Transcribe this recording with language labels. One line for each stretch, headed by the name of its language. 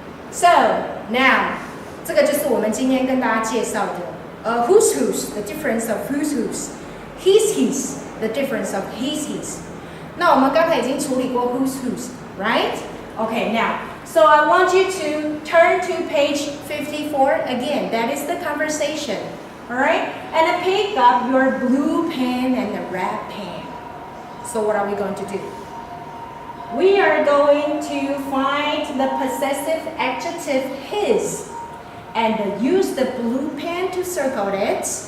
English: So, now,
Chinese: 这个就是我们今天跟大家介绍的
English: whose, the difference of whose, his, the difference of his.
Chinese: 那我们刚才已经处理过 whose, right?
English: Okay, now, so I want you to turn to page 54 again. That is the conversation, alright? And pick up your blue pen and the red pen. So what are we going to do? We are going to find the possessive adjective his and use the blue pen to circle it.